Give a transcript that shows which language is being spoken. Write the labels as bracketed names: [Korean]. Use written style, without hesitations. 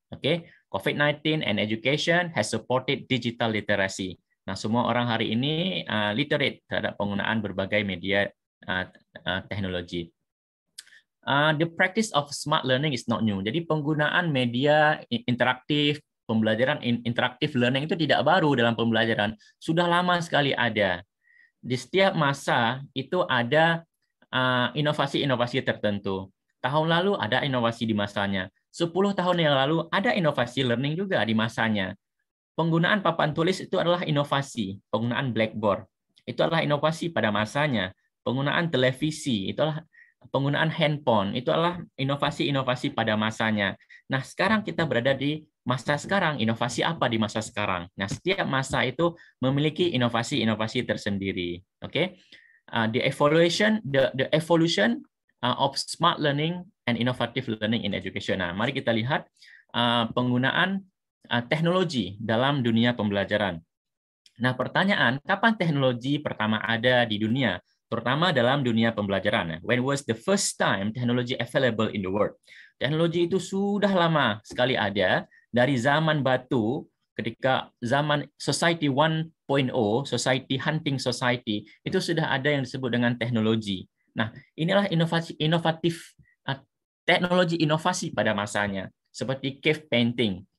[English] Oke, COVID-19 and education has supported digital literacy. [Indonesian] Nah, semua orang hari ini literate terhadap penggunaan berbagai media teknologi. [English] The practice of smart learning is not new. [Indonesian] Jadi penggunaan media interaktif, pembelajaran interaktif learning itu tidak baru dalam pembelajaran. Sudah lama sekali ada. Di setiap masa itu ada inovasi-inovasi tertentu. Tahun lalu ada inovasi di masanya. 10 tahun yang lalu ada inovasi learning juga di masanya. Penggunaan papan tulis itu adalah inovasi. Penggunaan blackboard itu adalah inovasi pada masanya. Penggunaan televisi itu adalah penggunaan handphone itu adalah inovasi-inovasi pada masanya. Nah, sekarang kita berada di masa sekarang. Inovasi apa di masa sekarang? Nah, setiap masa itu memiliki inovasi-inovasi tersendiri. Oke. [English] The evolution of smart learning and innovative learning in education. [Indonesian] Nah, mari kita lihat penggunaan teknologi dalam dunia pembelajaran. Nah, pertanyaan, kapan teknologi pertama ada di dunia? Terutama dalam dunia pembelajaran. [English] When was the first time technology available in the world? [Indonesian] Teknologi itu sudah lama sekali ada, dari zaman batu, ketika zaman Society 1.0, Society Hunting Society, itu sudah ada yang disebut dengan teknologi. Nah, inilah inovatif teknologi inovasi pada masanya, seperti cave painting.